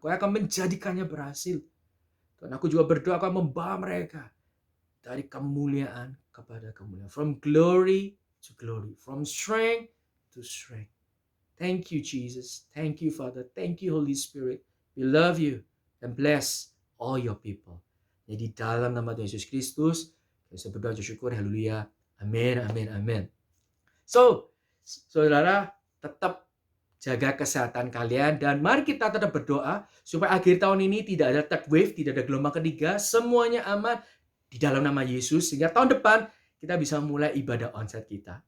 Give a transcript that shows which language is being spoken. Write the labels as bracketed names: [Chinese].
[Indonesian] Kau akan menjadikannya berhasil. Dan aku juga berdoa kau membawa mereka dari kemuliaan kepada kemuliaan. [English] From glory to glory. From strength to strength. Thank you, Jesus. Thank you, Father. Thank you, Holy Spirit. We love you and bless all your people. [Indonesian] Jadi dalam nama Tuhan Yesus Kristus, kita berdoa syukur. Haleluya. Amin, amin, amin. So, saudara, tetap jaga kesehatan kalian dan mari kita tetap berdoa supaya akhir tahun ini tidak ada [English] third wave, [Indonesian] tidak ada gelombang ketiga, semuanya aman di dalam nama Yesus sehingga tahun depan kita bisa mulai ibadah onsite kita.